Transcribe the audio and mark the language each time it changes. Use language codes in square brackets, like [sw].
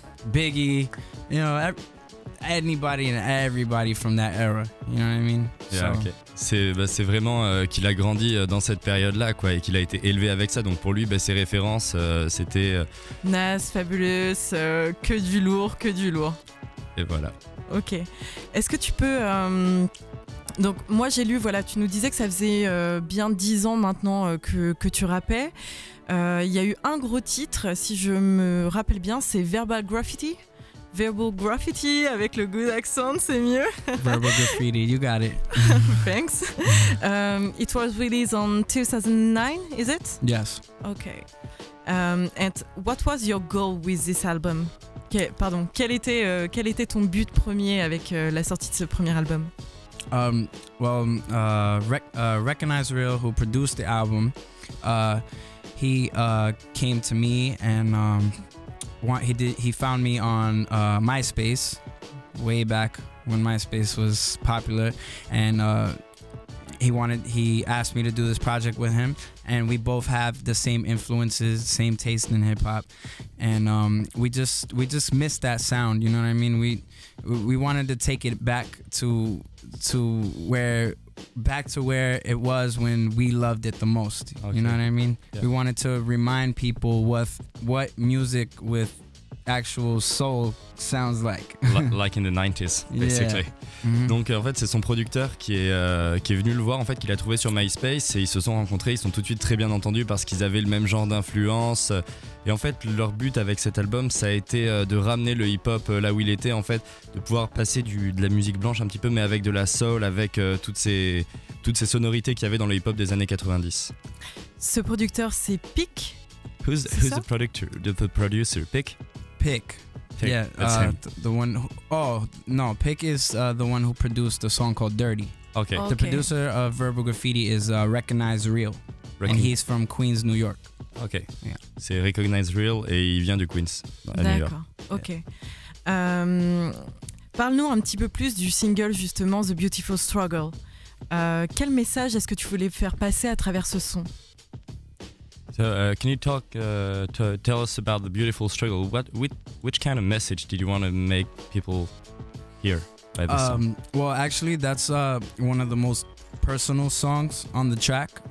[en] Biggie, you know, anybody and everybody from that era. You know what I mean? Yeah, okay. [fr] C'est vraiment qu'il a grandi dans cette période-là, quoi, et qu'il a été élevé avec ça. Donc pour lui, ses références, c'était Nas, Fabulous, que du lourd, que du lourd. Et voilà. Ok. Est-ce que tu peux... Donc moi j'ai lu, voilà, tu nous disais que ça faisait bien 10 ans maintenant que tu rappais. Il y a eu un gros titre, si je me rappelle bien, c'est Verbal Graffiti. Verbal Graffiti avec le [en] good accent, [fr] c'est mieux. [en] Verbal Graffiti, you got it. Thanks. It was released on 2009, is it? Yes. Okay. And what was your goal with this album? [fr] Quel était ton but premier avec la sortie de ce premier album? [en] Recognize Real, who produced the album, he came to me and he found me on MySpace way back when MySpace was popular, and he asked me to do this project with him, and we both have the same influences, same taste in hip hop, and we just missed that sound. You know what I mean? We wanted to take it back to where it was when we loved it the most. Okay. You know what I mean? Yeah. We wanted to remind people what music with actual soul sounds like. Like in the 90s, basically. Yeah. Mm-hmm. [fr] Donc en fait c'est son producteur qui est venu le voir, en fait, qu'il a trouvé sur MySpace, et ils se sont rencontrés, ils sont tout de suite très bien entendus parce qu'ils avaient le même genre d'influence, et en fait leur but avec cet album ça a été de ramener le hip-hop là où il était, en fait, de pouvoir passer de la musique blanche un petit peu, mais avec de la soul, avec toutes ces sonorités qu'il y avait dans le hip-hop des années 90. Ce producteur c'est Pick. [en] Who's the producer? Pick? Pick. Yeah, the one. Pick is the one who produced a song called Dirty. Okay. The producer of Verbal Graffiti is Recognize Real, and he's from Queens, New York. Ok. Yeah. [fr] C'est Recognize Real et il vient de Queens, à New York. D'accord. Ok. Parle-nous un petit peu plus du single justement The Beautiful Struggle. Quel message est-ce que tu voulais faire passer à travers ce son? [en] So, can you tell us about The Beautiful Struggle? Which kind of message did you want to make people hear by this song? Well, actually, that's one of the most personal songs on the track.